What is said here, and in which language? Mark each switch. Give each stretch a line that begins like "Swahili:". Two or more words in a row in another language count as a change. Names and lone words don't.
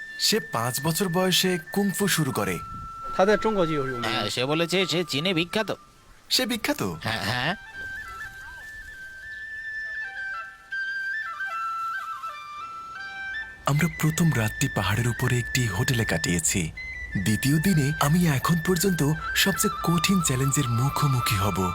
Bangla: সে 5 বছর বয়সে কুংফু শুরু করে।
Chinese: 他在中国就有名。
Bangla: হ্যাঁ, সে বলেছে সে চীনে বিখ্যাত। সে বিখ্যাত। হ্যাঁ হ্যাঁ। আমরা প্রথম রাতটি পাহাড়ের উপরে একটি হোটেলে কাটিয়েছি। দ্বিতীয় দিনে আমি এখন পর্যন্ত সবচেয়ে কঠিন চ্যালেঞ্জের মুখোমুখি হব।